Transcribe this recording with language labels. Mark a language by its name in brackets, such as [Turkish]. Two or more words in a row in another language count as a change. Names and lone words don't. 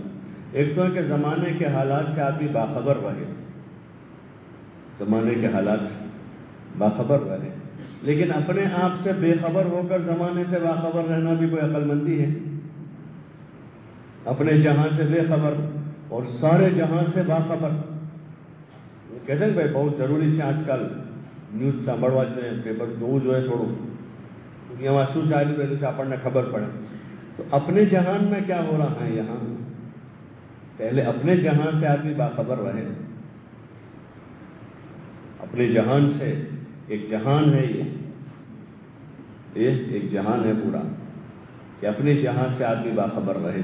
[Urdu] ایک تو ہے کہ زمانے کے حالات سے آدمی باخبر رہے، زمانے کے حالات سے باخبر رہے، لیکن اپنے آپ سے بے خبر ہو کر زمانے سے باخبر رہنا بھی کوئی عقل مندی ہے۔ اپنے جہاں سے بے خبر اور سارے جہاں سے باخبر۔ کہتے ہیں بھائی بہت ضروری سے آج کل نیوز سانبڑوا پیپر جو ہے تھوڑوں دنیا میں [Gujarati] શું ચાલી રહ્યું છે આપણને ખબર પડે۔ [Urdu] تو اپنے جہان میں کیا ہو رہا ہے یہاں، پہلے اپنے جہان سے آدمی باخبر رہے۔ اپنے جہان سے، ایک جہان ہے یہ ایک جہان ہے پورا، کہ اپنے جہان سے آدمی باخبر رہے۔